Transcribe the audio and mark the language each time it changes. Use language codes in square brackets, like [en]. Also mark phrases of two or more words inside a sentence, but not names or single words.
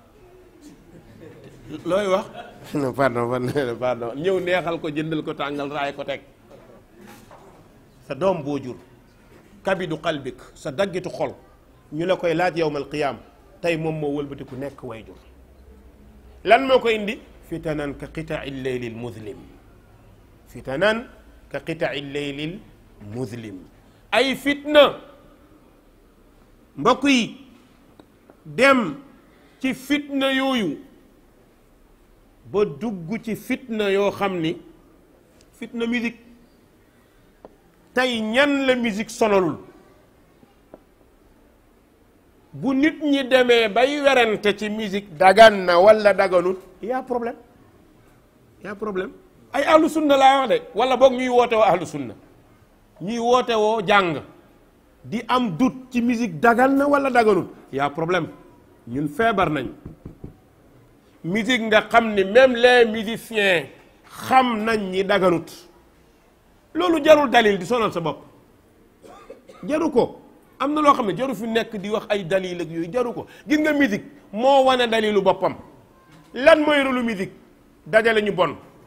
[wo] looy wax pardon ñëw neexal ko jëndal ko tàngal raay ko teg sa doom boo jur [ar] kabidu qalbik [wo] sa daggitu xol ñu la koy laaj [ar] يوم القيامة [wo] tey moom moo wëlbati ku nekk way jur lan moo ko indi [ar] فتنا كقطع الليل المظلم فتنا كقطع الليل المظلم [wo] ay fitna mbokk yi dem ci fitna yooyu ba dugg ci fitna yoo xam ni fitna musique tey ñan la musique sonalul bu nit ñi demee bay werante ci musique dagan na wala daganut y'a problème ay [ar] أهل السنة [wo] laa wax de wala boog ñuy woote woo [ar] أهل السنة [wo] ñuy woote woo jàng di am doute ci musique dagan na wala daganut y'a problème ñun feebar nañ musique nga xam ni [fr] même les musiciens [wo] xam nañ ñi daganut loolu jarul dalil di sonal sa bopp jaru ko am na loo xam ne jaru fi nekk di wax ay dalil ak yooyu jaru ko gis nga musique moo wane dalilu boppam lan mooy rôlu musique dajale ñu bon